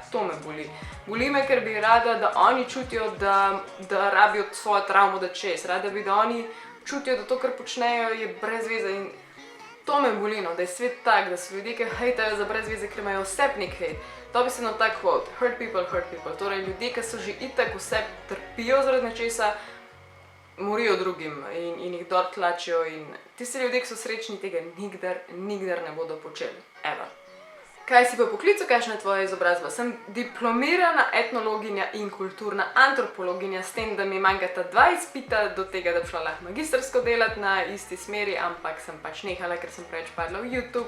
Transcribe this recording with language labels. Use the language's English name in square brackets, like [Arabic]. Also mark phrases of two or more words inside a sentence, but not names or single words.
[Slovenian] To me boli. Boli me, ker bi rada, da oni čutijo, da rabijo svojo travmo da čez. Rada bi, da oni čutijo, da to, kar počnejo, je brez veze in to me boli, no, da je svet tak, da so ljudje, ki hejtajo za brez veze, ker imajo vse nek hejt. To bi se na tak quote, [English] hurt people. [Slovenian] Torej, ljudje, ki so že itak vse trpijo zaradi nečesa, morijo drugim in jih dol tlačijo in tisti ljudje, ki so srečni, tega nikdar ne bodo počeli. Ever. Kaj si pa poklical, kakšna je tvoja izobrazba? Sem diplomirana etnologinja in kulturna antropologinja, s tem, da mi manjkata 2 izpita do tega, da bi šla lahko magistrsko delati na isti smeri, ampak sem pač nehala, ker sem preveč padla v YouTube.